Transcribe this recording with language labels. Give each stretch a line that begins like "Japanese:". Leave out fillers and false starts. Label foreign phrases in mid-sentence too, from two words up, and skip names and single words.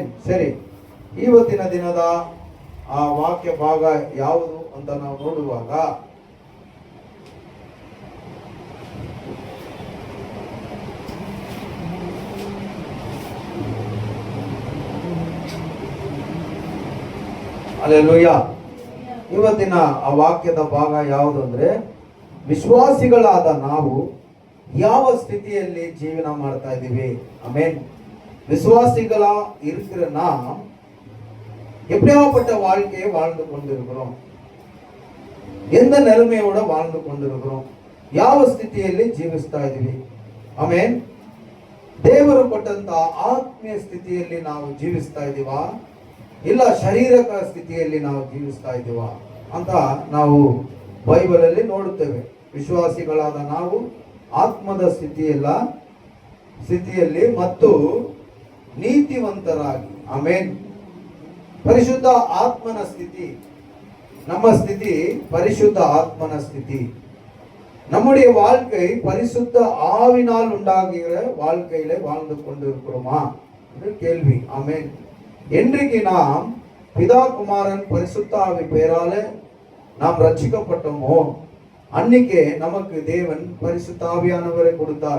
Kannada: ಸರಿ, ಇವತ್ತಿನ ದಿನದ ಆ ವಾಕ್ಯ ಭಾಗ ಯಾವುದು ಅಂತ ನಾವು ನೋಡುವಾಗ ಹಲ್ಲೆಲೂಯಾ. ಇವತ್ತಿನ ಆ ವಾಕ್ಯದ ಭಾಗ ಯಾವುದು ಅಂದ್ರೆ, ವಿಶ್ವಾಸಿಗಳಾದ ನಾವು ಯಾವ ಸ್ಥಿತಿಯಲ್ಲಿ ಜೀವನ ಮಾಡ್ತಾ ಇದ್ದೀವಿ.
Tamil: ಆமென். விசுவாசிகளா இருக்கிற நாம் எப்படியாப்பட்ட வாழ்க்கையை வாழ்ந்து கொண்டிருக்கிறோம், எந்த நிலைமையோட வாழ்ந்து கொண்டிருக்கிறோம்,
Kannada: ಯಾವ ಸ್ಥಿತಿಯಲ್ಲಿ ಜೀವಿಸ್ತಾ ಇದ್ದೀವಿ. ಆಮೆನ್. ದೇವರು ಕೊಟ್ಟಂತ ಆತ್ಮೀಯ ಸ್ಥಿತಿಯಲ್ಲಿ ನಾವು ಜೀವಿಸ್ತಾ ಇದ್ದೀವಾ, ಇಲ್ಲ ಶಾರೀರಿಕ ಸ್ಥಿತಿಯಲ್ಲಿ ನಾವು ಜೀವಿಸ್ತಾ ಇದ್ದೀವಾ ಅಂತ ನಾವು ಬೈಬಲ್ ಅಲ್ಲಿ ನೋಡುತ್ತೇವೆ. ವಿಶ್ವಾಸಿಗಳಾದ ನಾವು ಆತ್ಮದ ಸ್ಥಿತಿಯಲ್ಲಿ ಮತ್ತು ನೀತಿವಂತರಾಗಿ, ಆಮೆನ್. ಪರಿಶುದ್ಧ ಆತ್ಮನ ಸ್ಥಿತಿ,
Tamil: நம்ம ஸ்திதி பரிசுத்த ஆத்மன ஸ்திதி. நம்முடைய வாழ்க்கை பரிசுத்த ஆவினால் உண்டாகிற வாழ்க்கையில வாழ்ந்து கொண்டிருக்கிறோமா என்று கேள்வி. ஆமென். என்றைக்கு நாம் பிதா குமாரன் பரிசுத்த ஆவி பெயரால நாம் ரட்சிக்கப்பட்டோமோ அன்னைக்கே நமக்கு தேவன் பரிசுத்த ஆவியானவரை கொடுத்தார்.